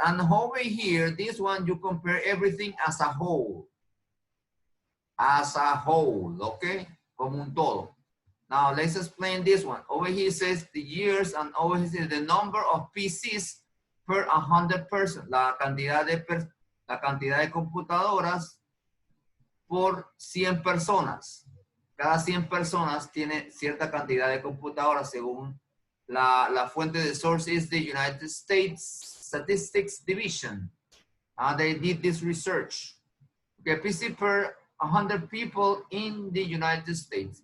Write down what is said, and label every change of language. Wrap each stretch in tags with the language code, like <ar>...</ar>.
<en>And over here, this one, you compare everything as a whole. As a whole, okay?</en> <es>Como un todo.</es> <en>Now let's explain this one. Over here it says the years, and over here says the number of PCs per 100 persons.</en> <es>La cantidad de computadoras por 100 personas. Cada 100 personas tiene cierta cantidad de computadoras según la fuente de</es> <en>source is the United States Statistics Division. They did this research. Okay, PC per 100 people in the United States.</en>